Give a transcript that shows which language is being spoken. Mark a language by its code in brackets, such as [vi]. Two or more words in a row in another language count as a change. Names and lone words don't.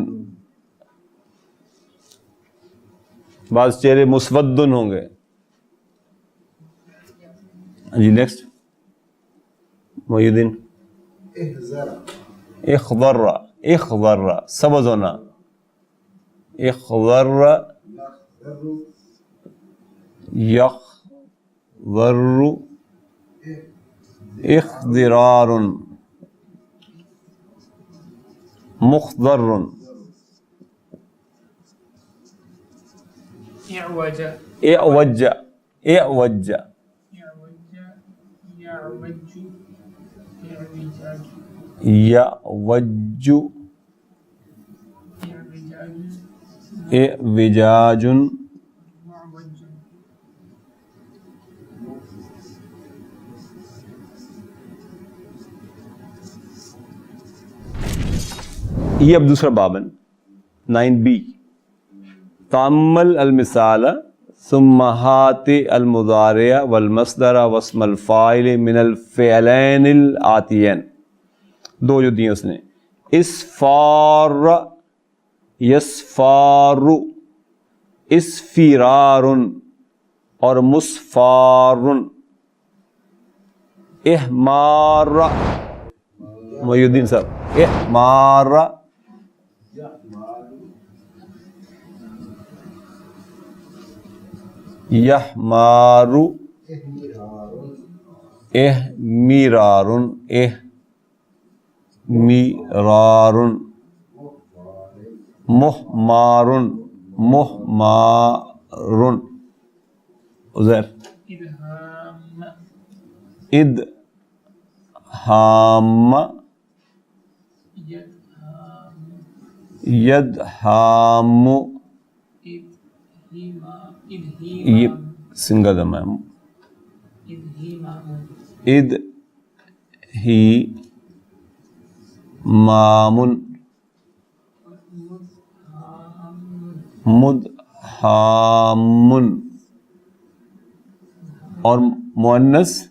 [ur] بعض چہرے مسود ہوں گے. جی نیکسٹ محی الدین. اخضر، اخضر سبز ہونا، [ar] اخضر، یخضر، اخضرار، مخضر. اعوج، اعوج، اعوج، یعوج، اعوجاج، [ur] یہ اب دوسرا باب ہے 9b. [ar] تأمل المثال ثم هات المضارع والمصدر واسم الفاعل من الفعلين الآتيين. [ur] دو جو دیے اس نے، [ar] اسفار، یسفار، اسفرار [ur] اور مسفار. احمار، محی الدین صاحب، [ar] احمار، یحمار، احمیرار، احمیرار، محمار، محمار. عزیر، ادہام، یدہام، [ur] یہ سنگل دم ہے، اد ہی مامن مدہامن اور مؤنث